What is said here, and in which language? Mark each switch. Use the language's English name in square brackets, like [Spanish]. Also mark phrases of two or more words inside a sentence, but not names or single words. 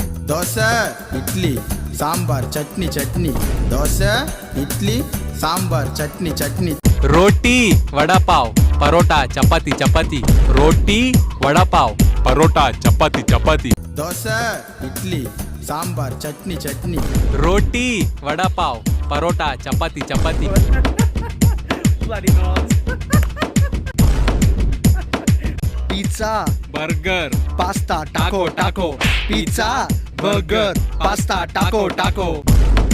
[Telugu] దోశ ఇడ్లీ సాంబార్ చట్నీ చట్నీ దోశ ఇడ్లీ సాంబార్ చట్నీ చట్నీ [Hindi] रोटी वड़ा पाव परोटा चपाती चपाती रोटी वड़ा पाव परोटा चपाती चपाती [Telugu] దోశ ఇడ్లీ సాంబార్ చట్నీ చట్నీ [Hindi] रोटी वड़ा पाव परोटा चपाती चपाती [English] Bloody noise. Pizza, बर्गर pasta, taco, taco. Pizza, burger, pasta, taco, taco.